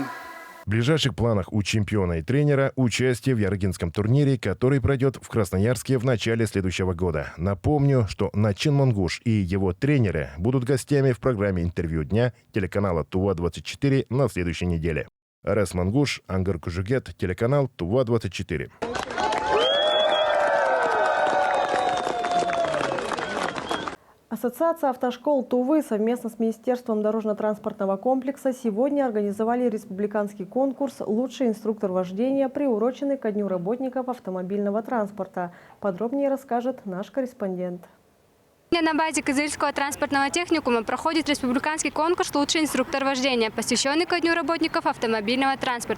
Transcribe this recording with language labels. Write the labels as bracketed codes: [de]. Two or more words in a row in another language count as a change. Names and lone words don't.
[ru] В ближайших планах у чемпиона и тренера участие в Ярыгинском турнире, который пройдет в Красноярске в начале следующего года. Напомню, что Начин Монгуш и его тренеры будут гостями в программе «Интервью дня» телеканала ТУВА-24 на следующей неделе. Арес Монгуш, Ангар Кужугет, телеканал ТУВА-24. Ассоциация автошкол Тувы совместно с Министерством дорожно-транспортного комплекса сегодня организовали республиканский конкурс «Лучший инструктор вождения», приуроченный ко Дню работников автомобильного транспорта. Подробнее расскажет наш корреспондент. На базе Кызыльского транспортного техникума проходит республиканский конкурс «Лучший инструктор вождения», посвященный ко Дню работников автомобильного транспорта.